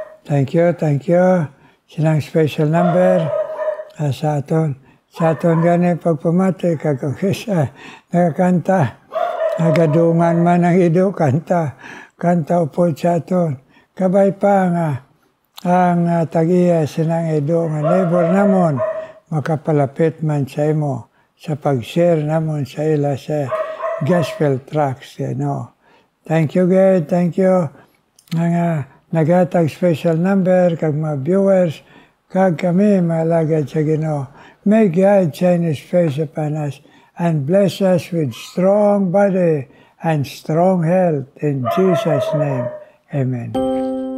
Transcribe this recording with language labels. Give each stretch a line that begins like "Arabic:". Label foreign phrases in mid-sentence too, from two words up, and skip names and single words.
English: Thank you.
Hiligaynon: Sinang
English: special number
Hiligaynon: sa aton. Sa aton gani pagpamati kag isa nakakanta. Nagadungan man ang ido kanta. Kanta upod sa aton. Kabay pa nga ang tagiya sinang ido nga neighbor namon makapalapit man sa imo sa pag-share namon sa ila sa
English: gospel tracks. Thank you, God. Thank you.
Hiligaynon: Nga nagatag
English: special number
Hiligaynon: kag mga viewers kag kami malagad sa Ginoo.
English: May God shine His face upon us and bless us with strong body and strong health in Jesus' name. Amen.